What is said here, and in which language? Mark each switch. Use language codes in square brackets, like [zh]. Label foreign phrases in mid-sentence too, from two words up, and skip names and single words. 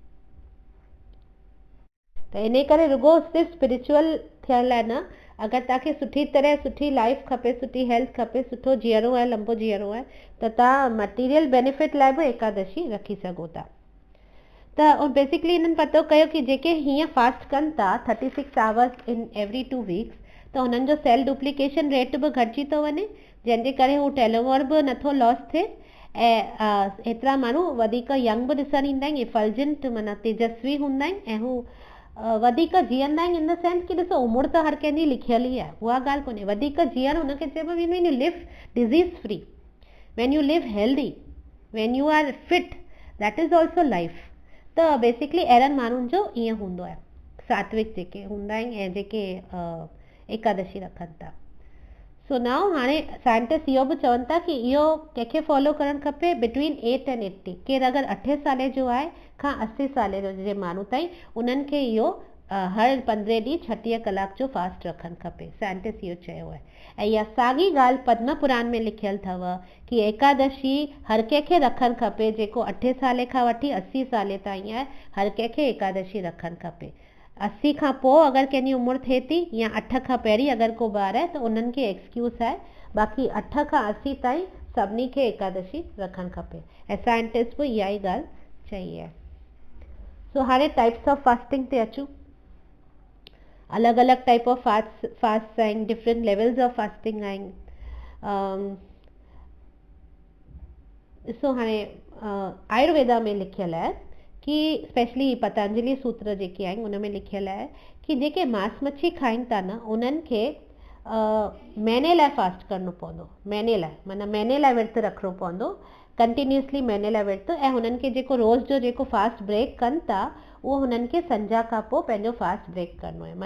[sd] त इन करे रुगो सिर्फ़ु स्पिरिचुअल थियण लाइ न, अगरि तव्हांखे सुठी तरह सुठी लाइफ खपे, सुठी हेल्थ खपे, सुठो जीअणो आहे, लंबो जीअणो आहे, त तव्हां [en] material benefit [sd] लाइ बि एकादशी रखी सघो था। त बेसिकली हिननि पतो कयो कि जेके हीअं फास्ट कनि था 36 [en] hours in every 2 weeks, [sd] त हुननि जो [en] cell duplication rate [sd] बि घटिजी थो वञे, जंहिंजे करे हू टेलोमर बि नथो लॉस थिए ऐं एतिरा माण्हू वधीक यंग बि ॾिसण ईंदा आहिनि, इफल्जेंट माना तेजस्वी हूंदा आहिनि ऐं हू वधीक जीअंदा आहिनि। [en] in the sense [sd] कि ॾिसो उमिरि त हर कंहिंजी लिखियल ई आहे, उहा ॻाल्हि कोन्हे। [en] वधीक जीअण हुनखे चइबो when you live disease free, when you live healthy, when you are fit, that is also life. [sd] त बेसिकली अहिड़नि माण्हुनि जो ईअं हूंदो आहे, सात्विक जेके हूंदा आहिनि ऐं जेके एकादशी रखनि था। [en] so now [sd] हाणे साइंटिस्ट इहो बि चवनि था कि इहो कंहिंखे फॉलो करणु खपे [en] between 8 and 80. [sd] केरु अगरि 8 साले जो आहे खां 80 साले जो जे माण्हू ताईं, उन्हनि खे इहो हर 15 ॾींहं 36 कलाक जो फास्ट रखणु खपे। साइंटिस्ट इहो चयो आहे। ऐं इहा साॻी ॻाल्हि पद्म पुराण में लिखियलु अथव कि एकादशी हर कंहिंखे रखणु खपे जेको 8 साले खां वठी 80 साले ताईं आहे, हर कंहिंखे एकादशी रखणु खपे। 80 खां पोइ अगरि कंहिंजी उमिरि थिए थी या 8 खां पहिरीं अगरि को ॿार आहे त उन्हनि खे एक्सक्यूज़ आहे, बाक़ी 8 खां 80 ताईं सभिनी खे एकादशी रखणु खपे। ऐं साइंटिस्ट बि इहा ई ॻाल्हि चई आहे। सो हाणे [en] types of fasting [sd] ते अचूं। अलॻि अलॻि [en] type of fast [sd] आहिनि, [en] different levels of fasting [sd] आहिनि। ॾिसो हाणे आयुर्वेदा में लिखियलु आहे कि स्पेशली पतंजलि सूत्र जेके आहिनि उन में लिखियलु आहे कि जेके मांस मच्छी खाइनि था न, उन्हनि खे महीने लाइ फास्ट करिणो पवंदो। महीने लाइ माना महीने लाइ विर्तु रखिणो पवंदो, कंटिन्यूसली महीने लाइ विर्तु। ऐं हुननि खे जेको रोज़ जो जेको फास्ट ब्रेक कनि था उहो हुननि खे संझा खां पोइ पंहिंजो फास्ट ब्रेक करिणो आहे।